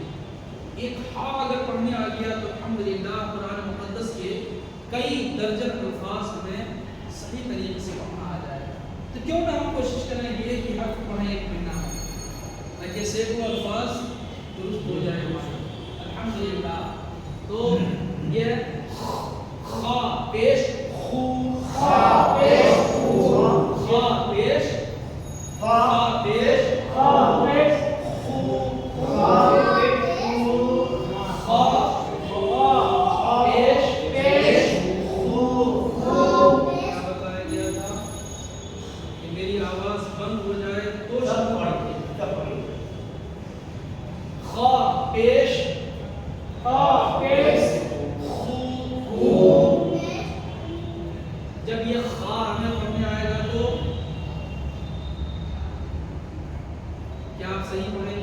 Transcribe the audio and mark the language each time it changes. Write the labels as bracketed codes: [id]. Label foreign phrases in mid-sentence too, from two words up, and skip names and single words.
[ur] ایک ہا اگر پڑھنے آ گیا تو الحمدللہ قرآن مقدس کے کئی درجن الفاظ ہمیں صحیح طریقے سے پڑھنا آ جائے. تو کیوں نہ ہم کوشش کریں گے کہ حرف پڑھیں ایک مہینہ میں تاکہ سینکڑوں الفاظ درست ہو جائے ہمارے الحمدللہ. تو یہ خا پیش خو، خا پیش خو، خا پیش خا پیش خا پیش خو، خا پیش خو، خا پیش پیش خو. کیا بتایا گیا تھا کہ میری آواز بند ہو جائے تو شروع پڑھیں. خا پیش خا پیش خو خو. جب یہ خا ہمیں پڑھنے آئے گا تو کیا آپ صحیح پڑھیں گے؟